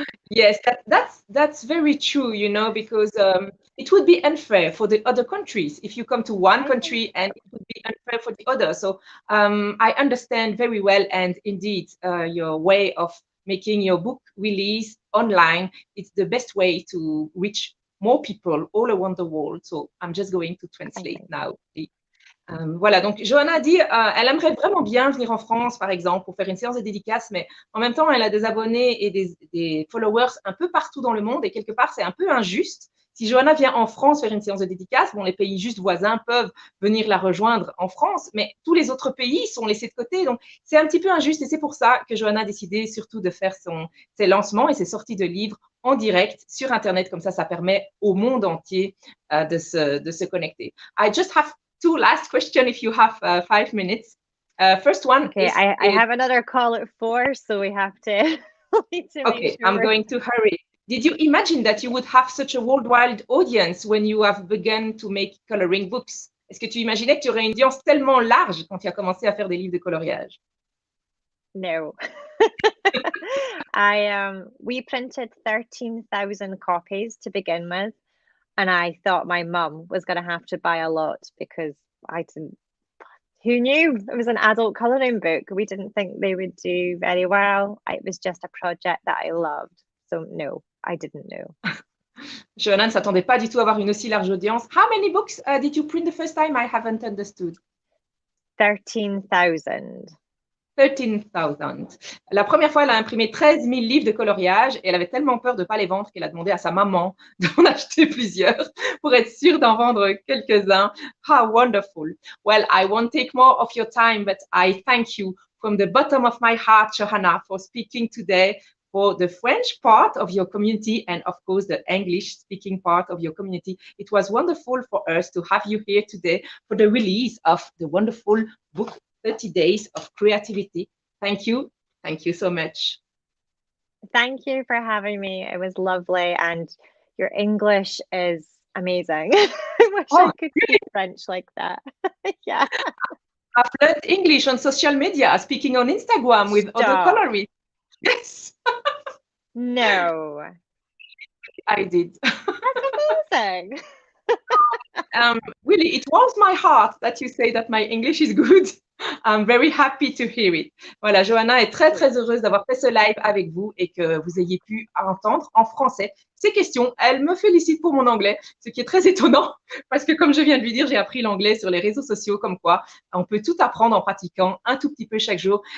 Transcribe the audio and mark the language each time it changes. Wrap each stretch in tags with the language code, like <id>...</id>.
<en>Yes, that's very true, because it would be unfair for the other countries if you come to one country and it would be unfair for the other. So I understand very well, and indeed, your way of making your book release online, it's the best way to reach more people all around the world. So I'm just going to translate now.</en> <fr>Voilà, donc Johanna dit, elle aimerait vraiment bien venir en France, par exemple, pour faire une séance de dédicace, mais en même temps, elle a des abonnés et des followers un peu partout dans le monde, et quelque part, c'est un peu injuste Si Johanna vient en France faire une séance de dédicace, bon, les pays juste voisins peuvent venir la rejoindre en France, mais tous les autres pays sont laissés de côté. Donc, c'est un petit peu injuste et c'est pour ça que Johanna a décidé surtout de faire ses lancements et ses sorties de livres en direct sur Internet. Comme ça permet au monde entier de se connecter.</fr> <en>I just have two last questions if you have 5 minutes. First one. Okay, I have another call at 4, so we have to. Okay, I'm going to hurry. Did you imagine that you would have such a worldwide audience when you have begun to make coloring books?</en> <fr>Est-ce que tu imaginais que tu aurais une audience tellement large quand tu as commencé à faire des livres de coloriage?</fr> <en>No. We printed 13,000 copies to begin with, and I thought my mum was going to have to buy a lot because I didn't. Who knew? It was an adult coloring book. We didn't think they would do very well. It was just a project that I loved. So no, I didn't know.</en> <fr>Johanna ne s'attendait pas du tout à avoir une aussi large audience.</fr> <en>How many books did you print the first time? I haven't understood. 13,000. 13,000.</en> <fr>La première fois, elle a imprimé 13 000 livres de coloriage et elle avait tellement peur de ne pas les vendre qu'elle a demandé à sa maman d'en acheter plusieurs pour être sûre d'en vendre quelques-uns.</fr> <en>How wonderful. Well, I won't take more of your time, but I thank you from the bottom of my heart, Johanna, for speaking today for the French part of your community and, of course, the English-speaking part of your community. It was wonderful for us to have you here today for the release of the wonderful book, 30 Days of Creativity. Thank you. Thank you so much. Thank you for having me. It was lovely, and your English is amazing. I wish I could speak French like that. Yeah. I've learned English on social media, speaking on Instagram with other colorists. Yes. No. I did. That's amazing. Really, it warms my heart that you say that my English is good. I'm very happy to hear it.</en> <fr>Voilà, Johanna est très, très heureuse d'avoir fait ce live avec vous et que vous ayez pu entendre en français ces questions. Elle me félicite pour mon anglais, ce qui est très étonnant parce que, comme je viens de lui dire, j'ai appris l'anglais sur les réseaux sociaux, comme quoi on peut tout apprendre en pratiquant un tout petit peu chaque jour.</fr>